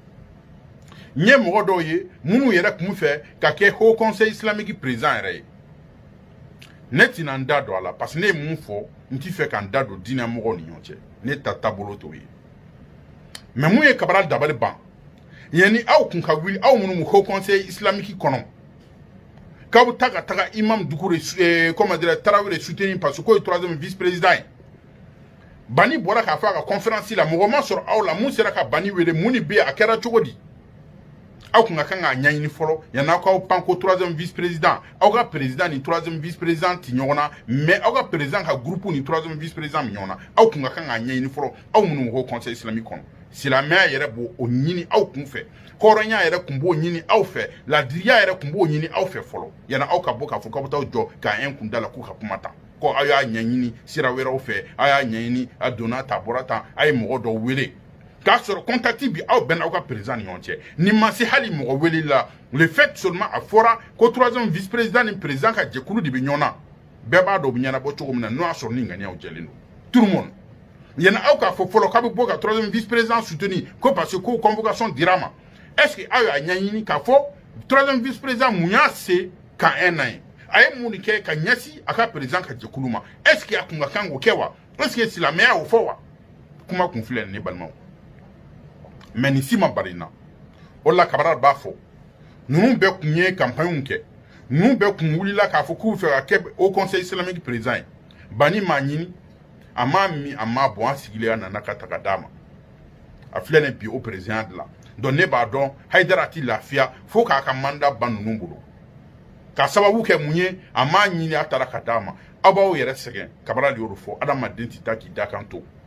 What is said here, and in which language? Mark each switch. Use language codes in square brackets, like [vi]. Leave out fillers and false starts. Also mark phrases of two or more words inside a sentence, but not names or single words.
[bm] n ye mɔgɔ dɔw ye minnu yɛrɛ kun fɛ ka kɛ Haut Conseil islamique président yɛrɛ ye ne tɛna n da don a la parce que ne ye mun fɔ n t'i fɛ ka n da don diinɛ mɔgɔw ni ɲɔgɔn cɛ ne ta taabolo t'o ye mais mun ye Cabral dabali ban yanni aw kun ka wuli aw minnu Haut Conseil islamique kɔnɔ k'aw bɛ taa ka taga Imam Dukure [fr] comment dire [bm] Tarawele [fr] soutenir parce que [bm] k'o ye [fr] troisième vice-président [bm] ye Bani bɔra k'a fɔ a ka conférence la mɔgɔ ma sɔrɔ aw la mun sera ka Bani wele mun ni bɛ a kɛra cogo di aw kun ka kan k'a ɲɛɲini fɔlɔ yanni aw k'aw pan ko [fr] troisième vice-président [bm] aw ka président ni [fr] troisième vice-président [bm] ti ɲɔgɔn na mais aw ka président ka groupe ni [fr] troisième vice-président [bm] mi ɲɔgɔn na aw kun ka kan k'a ɲɛɲini fɔlɔ aw minnu Haut Conseil islamique kɔnɔ silamɛya yɛrɛ b'o ɲini aw kun fɛ hɔrɔnya yɛrɛ kun b'o ɲini aw fɛ ladiriya yɛrɛ kun b'o ɲini aw fɛ fɔlɔ yanni aw ka bɔ k'a fɔ k'aw bɛ taa jɔ k'a un kun da la k'u ka kuma ta ko aw y'a ɲɛɲini sira wɛrɛw fɛ aw y'a ɲɛɲini a donna ta bɔra tan a ye mɔgɔ dɔw wele k'a sɔrɔ contact bi aw bɛnna aw ka président ni ɲɔgɔn cɛ ni ma se hali mɔgɔ wele la [fr] le fait seulement [bm] a fɔra ko [fr] troisième vice président [bm] ni président ka jɛkulu de bɛ ɲɔgɔn na bɛɛ b'a dɔn o bɛ ɲɛnabɔ cogo min na n'o y'a sɔrɔ ni ŋaniyaw jɛlen don [fr] tout le monde [bm] yanni aw k'a fɔ fɔlɔ k'a bɛ bɔ ka [fr] troisième vice président soutenir [bm] ko [fr] parce que [bm] ko convocation dira ma [fr] est ce que [bm] aw y'a ɲɛɲini k'a fɔ [fr] troisième vice président [bm] mun y'a se ka un an ye a ye mun de kɛ ka ɲɛsin a ka président ka jɛkulu ma [fr] est ce que [bm] a kun ka kan k'o kɛ wa [fr] est ce que [bm] silamɛya y'o fɔ wa kuma kun filɛ nin ne balimaw mais nin si ma bari na o la Cabral b'a fɔ ninnu bɛɛ kun ye campagne kɛ ninnu bɛɛ kun wulila k'a fɔ k'u fɛ ka kɛ Haut Conseil islamique président ye Bani m'a ɲini a m'a min a m'a bɔn a sigilen a nana ka taga d'a ma a filɛ nin bi o [fr] président de la donc [bm] ne b'a dɔn Haidara ti lafiya fo k'a ka mandat ban ninnu bolo k'a sababu kɛ mun ye a m'a ɲini a taara ka d'a ma aw b'aw yɛrɛ sɛgɛn Cabral y'o fɔ adamaden ti taa k'i da kan to